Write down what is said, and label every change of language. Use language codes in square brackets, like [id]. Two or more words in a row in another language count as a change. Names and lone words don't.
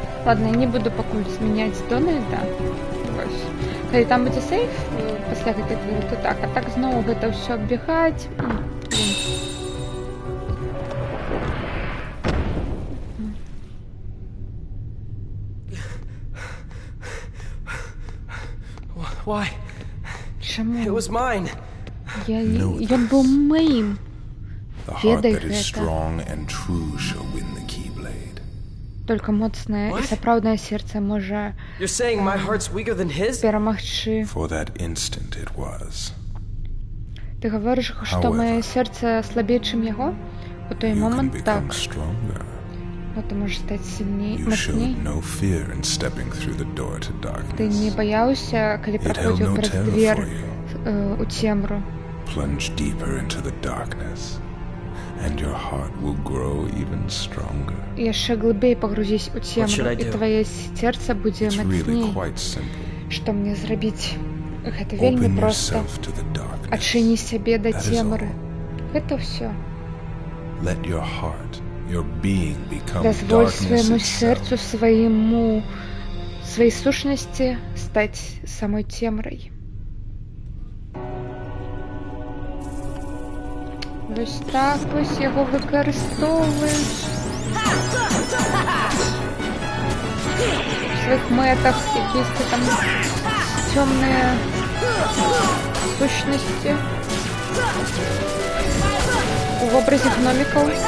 [be] Ладно, я не буду пакуль змяняць Дональда. Вось. Калі там будзе сейф пасля гэтай двары, то так, а так зноў гэта ўсё аббегаць. [en] Why? [be] Чаму? [en] It was mine. [be] Ён быў маім. [en] The heart [be] Ведай [en] that is [be] гэта. [en] strong and true shall win the Keyblade. [be] Толькі моцнае і сапраўднае сердце можа [en] You're saying my heart's weaker than his? [be] перамагчы. [en] For that instant it was. [be] Ты гаворыш, што маё сердце слабей, чым яго? У той момант так. [en] Stronger. [be] Но ты можаш стаць сильней, [en] You [be] мацней. [en] showed no fear in stepping through the door to darkness. [be] Ты не баяўся, калі [en] It held [be] праходзіў [en] no [be] праз [en] terror [be] двер [en] for you. [be] у цемру. [en] Plunge deeper into the darkness, and your heart will grow even stronger. [be] Яшчэ глыбей пагрузісь у [en] should [be] цемру, [en] I [be] і [en] do? [be] твоё сердце будзе [en] It's really [be] мацней. [en] quite simple. [be] Што мне зрабіць? Гэта вельмі [en] Open [be] проста. [en] yourself to the darkness. [be] Адчыні сябе да [en] That is [be] цемры. Гэта ўсё. [en] Let your heart, your being become [be] Дазволь [en] darkness [be] свайму [en] itself. [be] сэрцу, сваёй сушнасці стаць самой цемрай. Вось так вось яго выкарыстоўваюць у сваіх мэтах, якісь там цёмныя сущнасці у вобразе гномікаў.